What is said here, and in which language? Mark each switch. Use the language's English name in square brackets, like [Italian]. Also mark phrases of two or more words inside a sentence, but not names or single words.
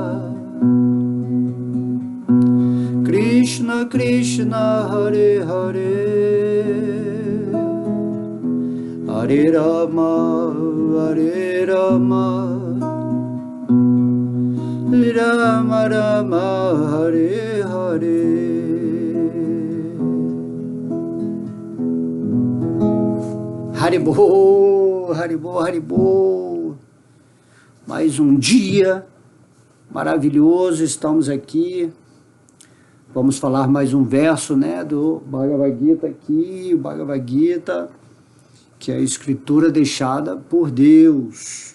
[Sanskrit] कृष्ण कृष्ण, हरे हरे, हरे राम, हरे राम, राम राम, हरे हरे. Haribol, Haribol, Haribol. [Portuguese] Mais um dia maravilhoso, estamos aqui. Vamos falar mais um verso, né, do Bhagavad Gita aqui, o Bhagavad Gita, que é a escritura deixada por Deus.